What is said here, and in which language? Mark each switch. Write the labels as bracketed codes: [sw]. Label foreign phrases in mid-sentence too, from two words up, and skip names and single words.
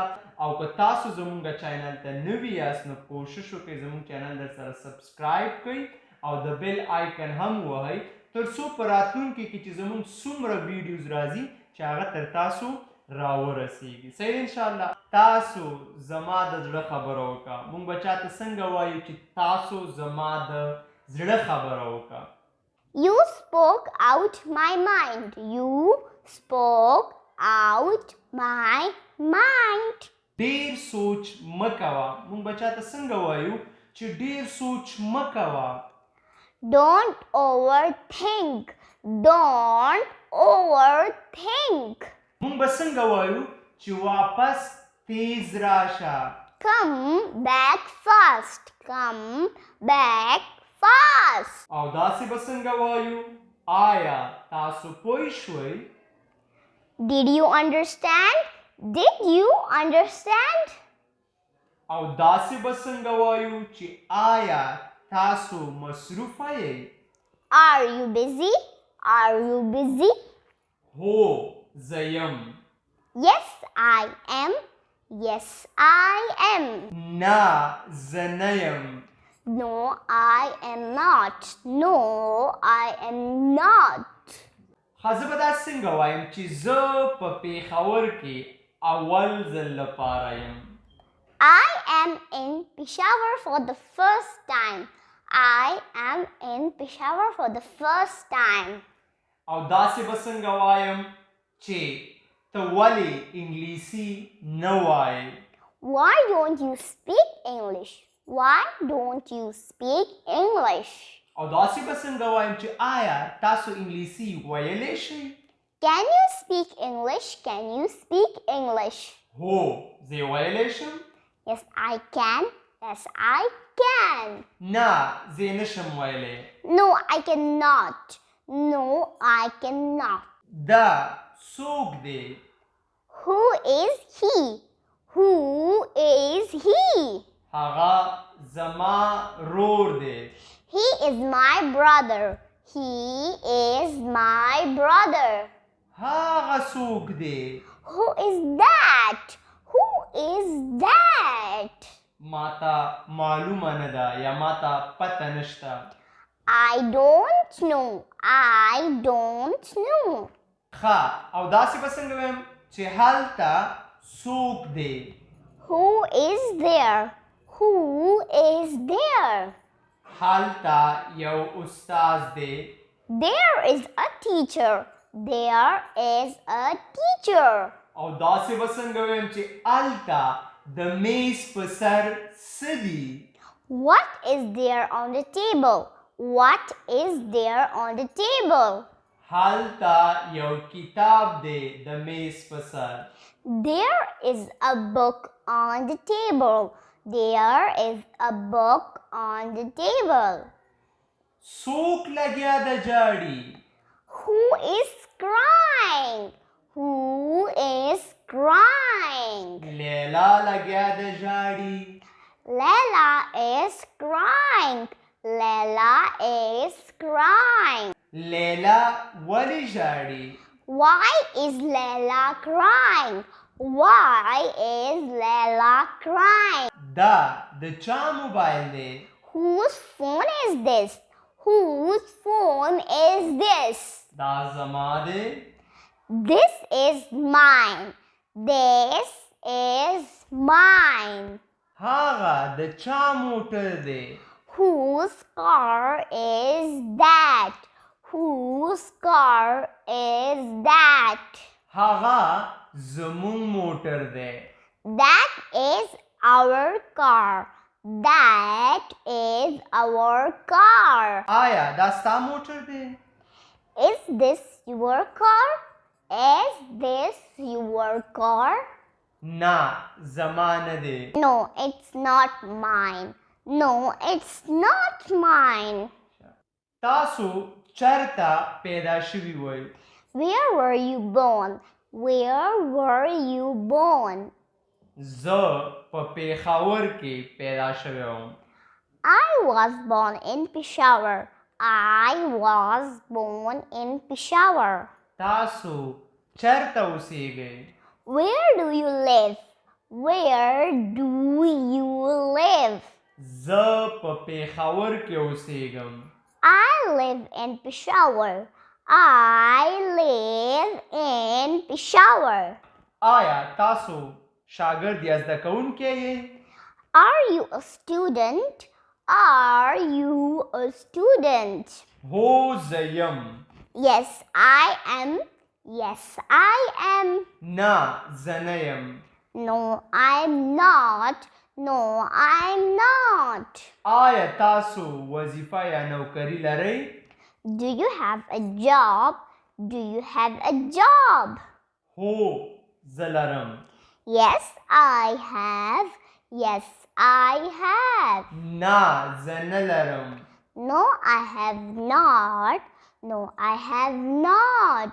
[ps] او که تاسو زمونږ چینل ته نوي یاست نو کوشش وکړئ زمونږ چینل در سره سبسکرایب کړئ او د [en] bell icon [ps] هم ووهئ تر څو په راتلونکي کې چې زمونږ څومره ویډیوز راځي چې هغه تر تاسو راورسیږي. صحیح ده انشاءالله. تاسو زما د زړه خبره وکړه. مونږ به چاته څنګه وایو چې تاسو زما د زړه خبره وکړه؟ [en] You spoke out my mind. You spoke out my mind. [ps] ډیر سوچ مه کوه. مونږ به چاته څنګه وایو چې ډیر سوچ مه کوه؟ [en] Don't overthink. Don't overthink. [ps] مونږ به څنګه وایو چې واپس تیز راشه؟ [en] Come back fast. Come back fast. [ps] او داسې به څنګه وایو؟ آیا تاسو پوه شوئ؟ [en] Did you understand? Did you understand? [ps] او داسې به څنګه وایو چې آیا تاسو مصروفه یئ؟ [en] Are you busy? Are you busy? [ps] هو زه یم. [en] Yes, I am. Yes, I am. [ps] نه زه نه یم. [en] No, I am not. No, I am not. [ps] ښه زه به دا څنګه وایم چې زه په پېښور کې اول ځل لپاره یم. [en] I am in Peshawar for the first time. I am in Peshawar for the first time. [ps] او داسې به څنګه وایم چې ته ولې انګلیسي نه وایې؟ [en] Why don't you speak English? Why don't you speak English? [ps] او داسې به څنګه وایم چې آیا تاسو انګلیسي ویلی شئ؟ [en] Can you speak English? Can you speak English? [ps] هو زه یې ویلی شم. [en] Yes, I can. Yes, I can. [ps] نه زه یې نشم ویلی. [en] No, I cannot. No, I cannot. [ps] دا څوک دی؟ [en] Who is he? Who is he? [ps] هغه زما رور دی. [en] He is my brother. He is my brother. [ps] هغه څوک دی؟ [en] Who is that? Who is that? [ps] ماته معلومه نه ده یا ماته پته نشته. [en] I don't know. I don't know. [ps] ښه او داسې به څنګه ویم چې هلته څوک دی؟ [en] Who is there? Who is there? [ps] هلته یو استاد دی. [en] There is a teacher. There is a teacher. [ps] او داسې به څنګه ویم چې هلته د میز په سر څه دي؟ [en] What is there on the table? What is there on the table? [ps] هلته یو کتاب دی د میز په سر. [en] There is a book on the table. There is a book on the table. [ps] څوک لګیا د جاړي؟ [en] Who is crying? Who is crying? [ps] لیلا لګیا د جاړي. [en] Layla is crying. Layla is crying. [ps] لیلا ولې ژاړي؟ [en] Why is Layla crying? Why is Layla crying? [ps] دا د د چا موبایل دی؟ [en] Whose phone is this? Whose phone is this? [ps] دا زما دی. [en] This is mine. This is mine. [ps] هغه د چا موټر دی؟ [en] Whose car is that? Whose car is that? [ps] هغه زمونږ موټر دی. [en] That is our car. That is our car. [ps] آیا دا ستا موټر دی؟ [en] Is this your car? Is this your car? [ps] نه زما نه دی. [en] No, it's not mine. No, it's not mine. [ps] تاسو چیرته پیدا شوي وئ؟ [en] Where were you born? Where were you born? [ps] زه په پېښور کې پیدا شوی وم. [en] I was born in Peshawar. I was born in Peshawar. [ps] تاسو چیرته اوسېږئ؟ [en] Where do you live? Where do you live? [ps] زه په پېښور کې اوسېږم. [en] I live in Peshawar. I live in Peshawar. [ps] آیا تاسو شاګرد یا زده کوونکی یې؟ [en] Are you a student? Are you a student? [ps] هو زه یم. [en] Yes, I am. Yes, I am. [ps] نه زه نه یم. [en] No, I'm not. No, I'm not. [ps] آیا تاسو وظیفه یا نوکري لرئ؟ [en] Do you have a job? Do you have a job? [ps] هو زه لرم. [en] Yes, I have. Yes, I have. [ps] نه زه نه لرم. [en] No, I have not. No, I have not.